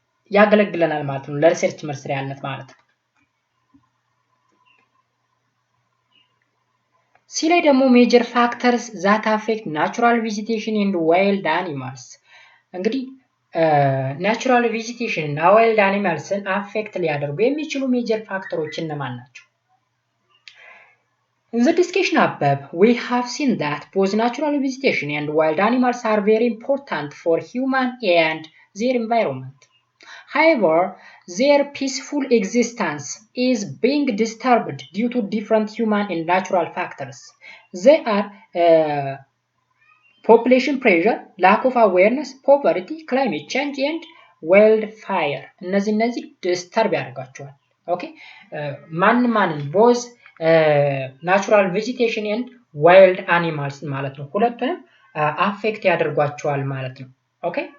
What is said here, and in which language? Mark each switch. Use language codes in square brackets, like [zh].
[am] ያገለግለናል ማለት ነው። ለሪሰርች መስሪያነት ማለት ነው። ሲ ላይ ደግሞ [en] ሜጀር ፋክተርስ ዛት አፌክት ናቹራል ቬጂቴሽን ኤንድ ዋይልድ አኒማልስ። [am] እንግዲህ ናቹራል ቬጂቴሽን እና ዋይልድ አኒማልስን አፌክት ሊያደርጉ የሚችሉ ሜጀር ፋክተሮች እነማን ናቸው? [en] In the discussion above, we have seen that both natural vegetation and wild animals are very important for human and their environment. However, their peaceful existence is being disturbed due to different human and natural factors. They are population pressure, lack of awareness, poverty, climate change, and wildfire. [am] እነዚህ disturb ያደርጋቸዋል። Okay? ማንን [en] both ናቹራል ቬጂቴሽን ኤንድ ዋይልድ አኒማልስ [am] ማለት ነው። ሁለቱንም አፌክት ያደርጓቸዋል ማለት ነው። ኦኬ